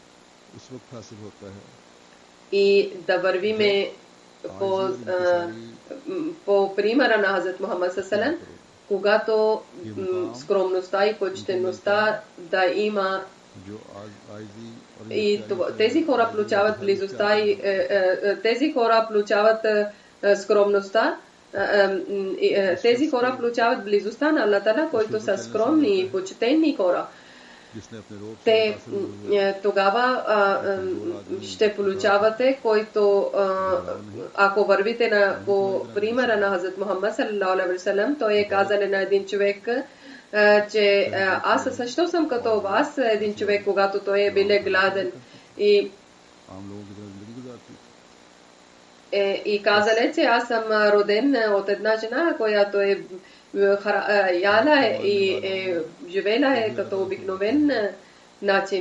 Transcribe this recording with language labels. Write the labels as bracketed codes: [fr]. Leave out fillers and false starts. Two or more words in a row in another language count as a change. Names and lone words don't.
[bg] и да вървиме по примера на Хазрат Мухаммад ﷺ, когато скромността и почтеността да има и тези хора получават близостта и тези хора получават скромността, тези хора получават близостта на Аллах Таала, които са скромни и почтени хора. Те тогава ще получавате, който ако вървите по примера на Хазрат Мухаммад [ar] صلى الله عليه وسلم, [bg] той е казал на един човек, че аз също съм като вас, един човек, когато той е бил гладен и казале, че аз съм роден от една жена, която е яла и живела е като обикновен начин.